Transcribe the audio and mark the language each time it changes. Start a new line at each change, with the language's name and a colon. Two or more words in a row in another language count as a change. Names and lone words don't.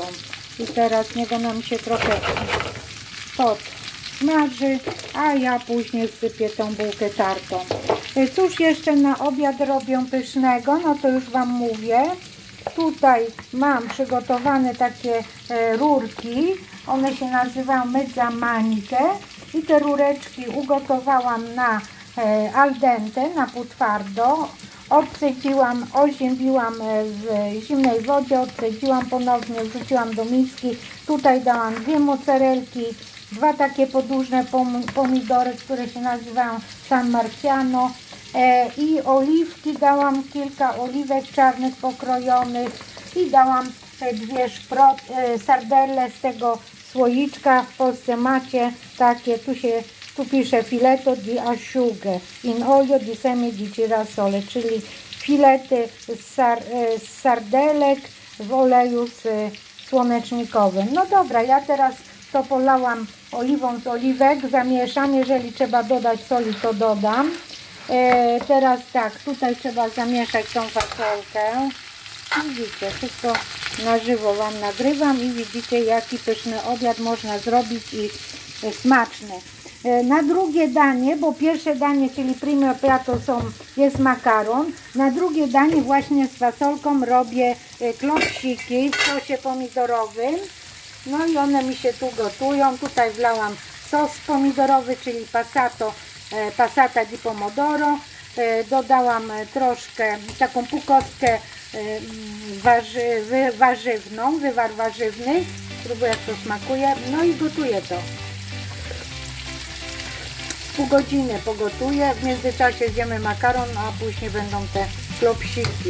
Polish: I teraz niego nam się trochę podsmaży, a ja później sypię tą bułkę tartą. Cóż jeszcze na obiad robią pysznego? No to już Wam mówię. Tutaj mam przygotowane takie rurki. One się nazywają
Italian: mezza maniche.
Polish: I te rureczki ugotowałam na
Italian: al dente,
Polish: na półtwardo. Odcedziłam, oziębiłam w zimnej wodzie, odcedziłam ponownie, wrzuciłam do miski. Tutaj dałam 2 mozzarelki, 2 takie podłużne pomidory, które się nazywają San Marciano. I oliwki, dałam kilka oliwek czarnych pokrojonych i dałam dwie sardelle z tego słoiczka. W Polsce macie takie, tu pisze
Italian: fileto di asciughe in olio di semi di girasole,
Polish: czyli filety z sardelek w oleju słonecznikowym. No dobra, ja teraz to polałam oliwą z oliwek, zamieszam, jeżeli trzeba dodać soli, to dodam. Teraz tak, tutaj trzeba zamieszać tą fasolkę. Widzicie, wszystko na żywo Wam nagrywam i widzicie, jaki pyszny obiad można zrobić i smaczny. Na drugie danie, bo pierwsze danie, czyli
Italian: primo piatto
Polish: jest makaron, na drugie danie właśnie z fasolką robię klopsiki w sosie pomidorowym. No i one mi się tu gotują. Tutaj wlałam sos pomidorowy, czyli
Italian: passata di pomodoro.
Polish: Dodałam troszkę, taką półkostkę warzywną, wywar warzywny. Spróbuję, jak to smakuje. No i gotuję to. Pół godziny pogotuję. W międzyczasie zjemy makaron, a później będą te klopsiki.